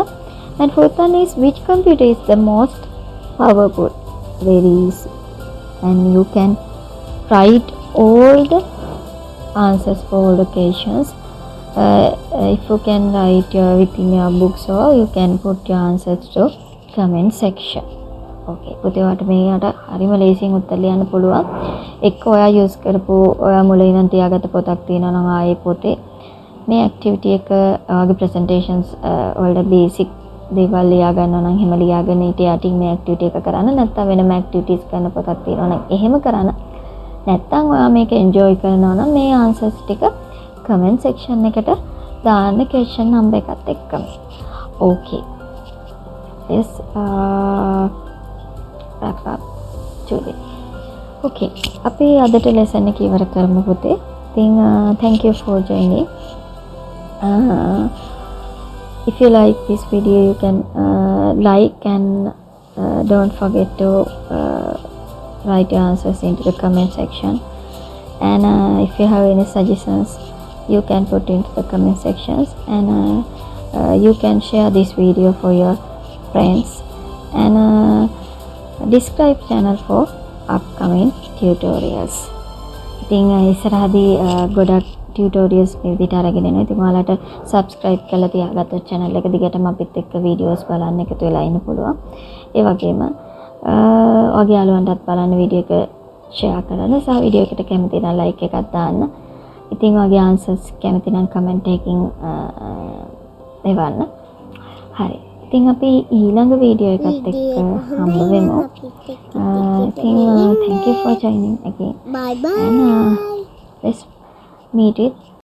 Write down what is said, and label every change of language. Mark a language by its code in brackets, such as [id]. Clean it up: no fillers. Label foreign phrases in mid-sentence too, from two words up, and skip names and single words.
[en] And fourth one is, which computer is the most powerful? Very easy. And you can write all the answers for all the questions. If you can write within your books, or you can put your answers to comment section. [si] Okay, පුතේ ඔයාලට මේකට හරිම ලේසියෙන් උත්තර ලියන්න පුළුවන්. එක්ක ඔයා use කරපු ඔයා මුලින් ඉඳන් තියාගත්ත පොතක් තියෙනවා නම් ආයේ පොතේ මේ activity එක ඔයාගේ presentations වලට basic දේවල් ලියා ගන්නවා නම් එහෙම ලියාගෙන ඊට යටින් මේ activity එක කරන්න. නැත්නම් වෙනම activities කරන පොතක් තියෙනවා නම් එහෙම කරන්න. නැත්නම් ඔයා මේක enjoy කරනවා නම් මේ answers ටික [en] comment section [si] එකට දාන්න [en] question number [si] එකත් එක්කම. [en] Okay. Yes. Wrap up today. [si] Okay. අපි අදට lesson එක ඉවර කරමු පුතේ. ඉතින් [en] thank you for joining. If you like this video, you can like and don't forget to write your answers into the comment section. And if you have any suggestions, you can put into the comment sections. And you can share this video for your friends. And describe channel for upcoming tutorials. [si] ඉතින් ඉස්සරහදී ගොඩක් tutorials මේ විදිහට අරගෙන එනවා. ඉතින් ඔයාලට subscribe කරලා තියාගත්තොත් channel එක දිගටම අපිත් එක්ක videos බලන්න එකතු වෙලා ඉන්න පුළුවන්. ඒ වගේම ඔයගේ යාළුවන්ටත් බලන්න වීඩියෝ එක share කරන්න සහ වීඩියෝ එකට කැමති නම් like එකක් දාන්න. ඉතින් ඔයගේ answers කැමති නම් comment එකකින් එවන්න. හරි. ඉතින් අපි ඊළඟ වීඩියෝ එකත් එක්ක හම්බ වෙමු. [en] Thank you for joining again. Bye bye. And let's meet with